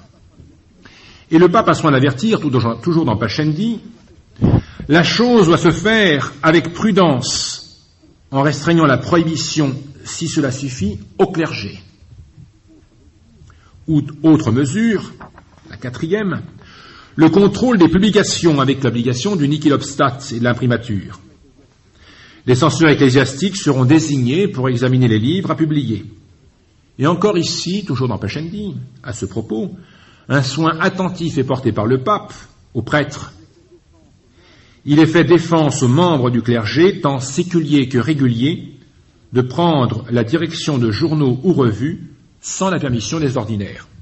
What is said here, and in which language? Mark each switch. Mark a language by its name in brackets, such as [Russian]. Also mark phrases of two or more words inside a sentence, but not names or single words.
[French] Et le pape a soin d'avertir, toujours dans Pascendi, la chose doit se faire avec prudence, en restreignant la prohibition, si cela suffit, au clergé. Autre mesure, la 4e, le contrôle des publications avec l'obligation du [Latin] nihil obstat [French] et de l'imprimature. Les censeurs ecclésiastiques seront désignés pour examiner les livres à publier. Et encore ici, toujours dans Pascendi, à ce propos, un soin attentif est porté par le pape aux prêtres. Il est fait défense aux membres du clergé, tant séculiers que réguliers, de prendre la direction de journaux ou revues sans la permission des ordinaires.